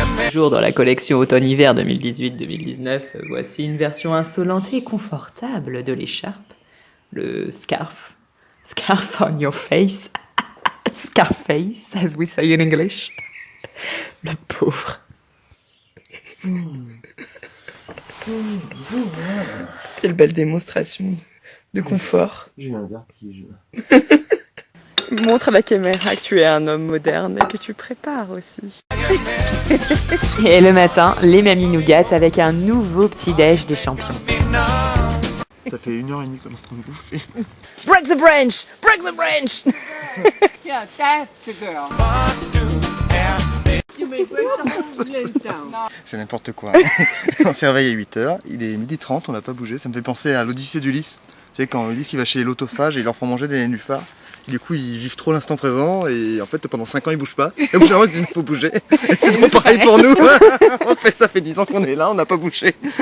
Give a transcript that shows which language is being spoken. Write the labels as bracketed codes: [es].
[fr] Toujours dans la collection automne-hiver 2018-2019, voici une version insolente et confortable de l'écharpe. Le [en] scarf. Scarf on your face. Scarface, as we say in English. [fr] Le pauvre. Quelle belle démonstration de confort. J'ai eu un vertige. Montre à la caméra que tu es un homme moderne et que tu prépares aussi. Et le matin, les mamies nous gâtent avec un nouveau petit-déj des champions. Ça fait 1h30 qu'on est en train de bouffer. [en] Break the branch! Break the branch! Yeah, that's the girl. You may break the whole village down. [fr] C'est n'importe quoi. On s'est réveillé à 8h, il est 12h30, on n'a pas bougé. Ça me fait penser à l'Odyssée d'Ulysse. Tu sais, quand ils disent qu'il va chez l'autophage et ils leur font manger des nénuphars, du coup ils vivent trop l'instant présent et en fait pendant 5 ans ils bougent pas. Et au bout d'un moment ils disent il faut bouger. Et c'est trop pareil pour nous. Ça fait 10 ans qu'on est là, on n'a pas bougé.